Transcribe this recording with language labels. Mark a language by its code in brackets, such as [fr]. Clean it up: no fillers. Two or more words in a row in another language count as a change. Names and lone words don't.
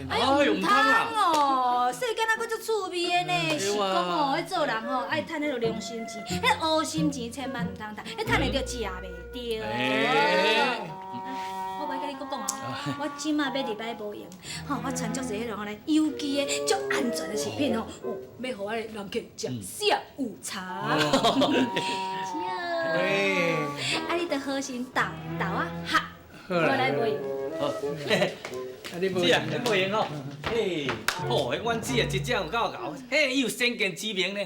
[nan] 哎呦，唔通哦，世间啊，佫足趣味的呢。是讲吼，迄做人吼爱趁迄个良心钱，迄乌心钱千万唔通趁，迄趁会着食袂着。我甲你讲哦，我即马要入来保养，吼，我传足侪迄种咧有机的、足安全的食品吼，哦，要互我的人客食下午茶。喂，啊，你着好心豆啊哈，好我来保养。好，啊你无姐啊，你不用哦。嘿，哦，阮姐啊，真正有够搞，嘿，伊有先见之明呢。